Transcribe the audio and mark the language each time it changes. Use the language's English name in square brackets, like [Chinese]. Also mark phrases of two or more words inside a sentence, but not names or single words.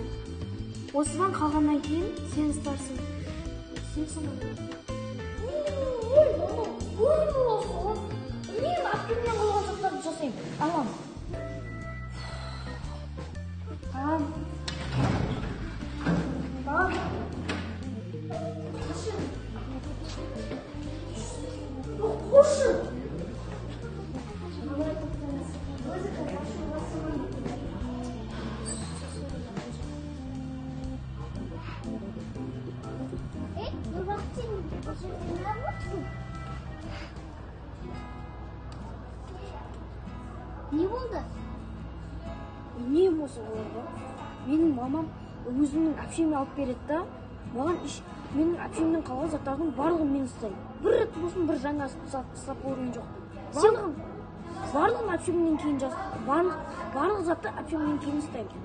[Kazakh] Осыдан қалғаннан кейін сен ұстарсың. Сен сонда. Мен әпкемнен қалған заттарды жасаймын. Аламын. [Turkish] Tamam. Tamam. Koşun. Dur bakayım. Ne yaptın? Ne oldu? [Kazakh] Не болса оларға? Менің мамам өзімнің әпшеме алып береді да, маған менің әпшемнен қалған заттардың барлығын мен ұстаймын. Бір рет болсын бір жаңа ұстап көрген жоқпын. Барлығын әпшемнен кейін барлық затты әпшемнен кейін ұстаймын.